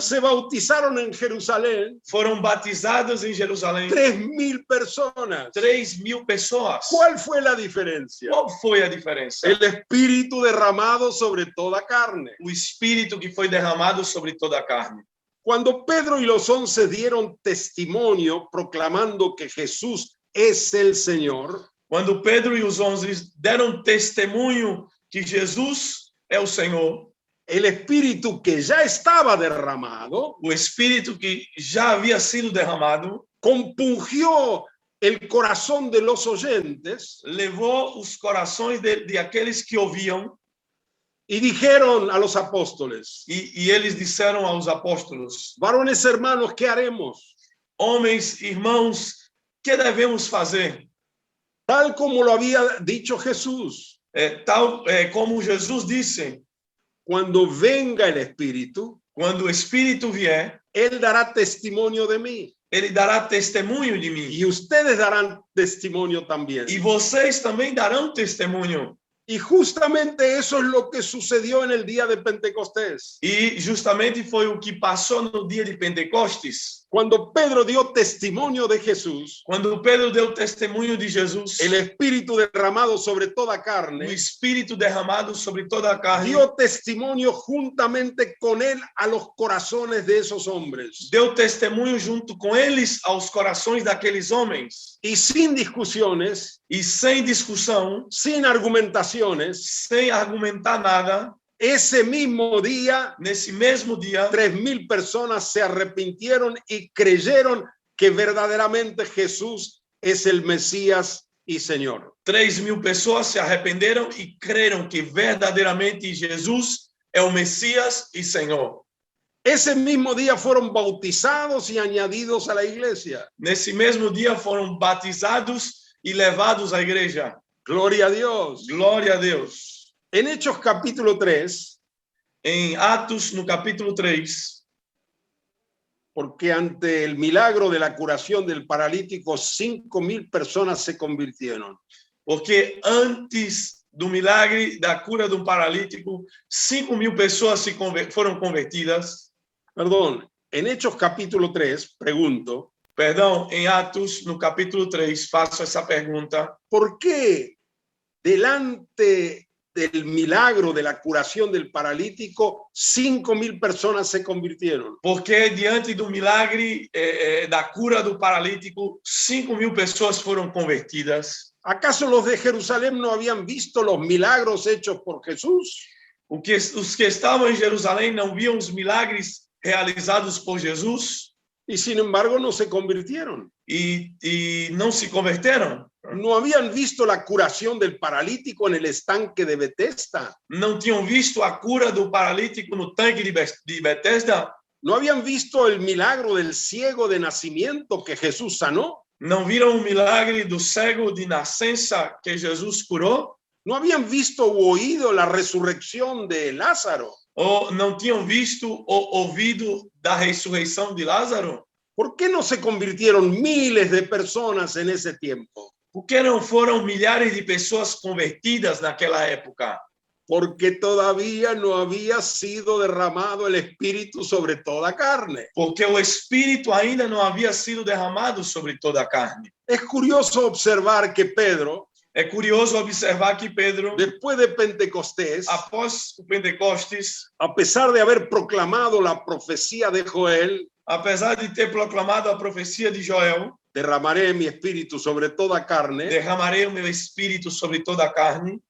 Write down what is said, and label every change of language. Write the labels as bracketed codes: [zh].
[es] se bautizaron en Jerusalén [pt] foram batizadas em Jerusalém [es] 3.000 personas. [pt] 3.000 pessoas. [es] ¿Cuál fue la diferencia? [pt] Qual foi a diferença? [es] El Espíritu derramado sobre toda carne. [pt] O Espírito que foi derramado sobre toda a carne. [es] Cuando Pedro y los 11 dieron testimonio proclamando que Jesús es el Señor, [pt] Quando Pedro e os 11 deram testemunho que Jesus é o Senhor, [es] el Espíritu que ya estaba derramado [pt] o Espírito que já havia sido derramado, [es] compungió el corazón de los oyentes [pt] levou os corações de aqueles que ouviam [es] y dijeron a los apóstoles: [pt] e eles disseram aos apóstolos: [es] varones hermanos, ¿qué haremos? [pt] homens, irmãos, que devemos fazer? [es] Tal como lo había dicho Jesús, [pt] Tal como Jesus disse, [es] cuando venga el Espíritu, [pt] quando o Espírito vier, [es] Él dará testimonio de mí [pt] ele dará testemunho de mim. [es] y ustedes darán testimonio también. [pt] E vocês também darão testemunho. [es] Y justamente eso es lo que sucedió en el día de Pentecostés. [pt] E justamente foi o que passou no dia de Pentecostes. [es] Cuando Pedro dio testimonio de Jesús, [pt] Quando Pedro deu testemunho de Jesus, [es] el Espíritu derramado sobre toda [pt] o [es] carne, [pt] Espírito derramado sobre toda a carne, [es] dio testimonio juntamente con él a los corazones de esos hombres. [pt] deu testemunho junto com eles aos corações daqueles homens. [es] Y sin discusiones, [pt] E sem discussão, [es] sin argumentaciones, [pt] sem argumentar nada, [es] ese mismo día, [pt] nesse mesmo dia, [es] 3.000 personas se arrepintieron y creyeron que verdaderamente Jesús es el Mesías y Señor. [pt] 3.000 pessoas se arrependeram e creram que verdadeiramente Jesus é o Messias e Senhor. [es] Ese mismo día fueron bautizados y añadidos a la iglesia. [pt] Nesse mesmo dia foram batizados e levados à igreja. [es] Gloria a Dios. [pt] Glória a Deus. [es] En Hechos capítulo 3, [pt] Em Atos, no capítulo 3, [es] porque ante el milagro de la curación del paralítico, 5.000 personas se convirtieron. [pt] porque antes do milagre da cura de um paralítico, 5.000 pessoas foram convertidas. [es] Perdón, en Hechos capítulo 3, pregunto, [pt] Perdão, em Atos, no capítulo 3, faço essa pergunta. [es] ¿por qué delante del milagro de la curación del paralítico, 5.000 personas se convirtieron? [pt] Porque diante do milagre da cura do paralítico, 5.000 pessoas foram convertidas. [es] ¿Acaso los de Jerusalén no habían visto los milagros hechos por Jesús? [pt] Os que estavam em Jerusalém não viam os milagres realizados por Jesus [es] Y sin embargo no se convirtieron. [pt] e não se converteram. [es] No habían visto la curación del paralítico en el estanque de Betesda. [pt] Não tinham visto a cura do paralítico no tanque de Betesda. [es] No habían visto el milagro del ciego de nacimiento que Jesús sanó. [pt] Não viram o milagre do cego de nascença que Jesus curou? [es] No habían visto o oído la resurrección de Lázaro. [pt] Ou não tinham visto ou ouvido da ressurreição de Lázaro? [es] ¿Por qué no se convirtieron miles de personas en ese tiempo? [pt] Por que não foram milhares de pessoas convertidas naquela época? [es] Porque todavía no había sido derramado el Espíritu sobre toda carne. [pt] Porque o Espírito ainda não havia sido derramado sobre toda a carne. [es] Es curioso observar que Pedro, [pt] É curioso observar que Pedro, [es] después de Pentecostés, [pt] após o Pentecostes, [es] a pesar de haber proclamado la profecía de Joel, [pt] apesar de ter proclamado a profecia de Joel, [es] derramaré mi espíritu sobre toda carne, [pt] derramarei o meu espírito sobre toda a carne,